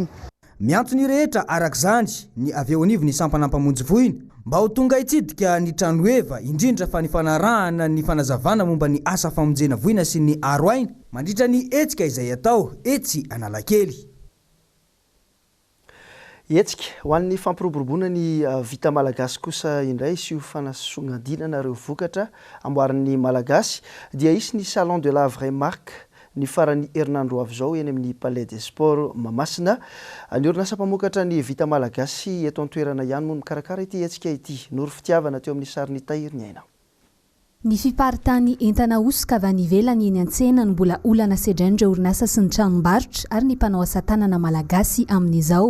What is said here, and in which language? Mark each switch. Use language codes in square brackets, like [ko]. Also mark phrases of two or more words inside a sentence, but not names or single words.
[mg] Miantsony rehetra arak'izany ny avy eo anivony sampana mpamonjy voina mba ho tonga hitsidika ny trano eva indrindra fa ny fanarahana ny fanazavana momba ny asa famonjena voina sy ny aro aina mandritra ny etsika izay atao etsy Analakely. Etsika ho an'ny fampiroboroboana ny vita malagasy kosa indray sy ho fanasongadinana ireo vokatra amboarin'ny malagasy dia isy ny salon de la vraie marque ny farany herinandro avy izao eny amin'ny Palais des Sports Mahamasina. Ny orinasa mpamokatra ny vita malagasy eto an-toerana ihany moa mikarakara ity etsika ity. Noro fitiavana teo amin'ny sariny Tahiriny Aina. Ny fiparitany entana osika avy any ivelany eny an-tsena no mbola olana sedraindreo orinasa sy ny tranombarotra ary ny mpanao asa tanana malagasy amin'izao.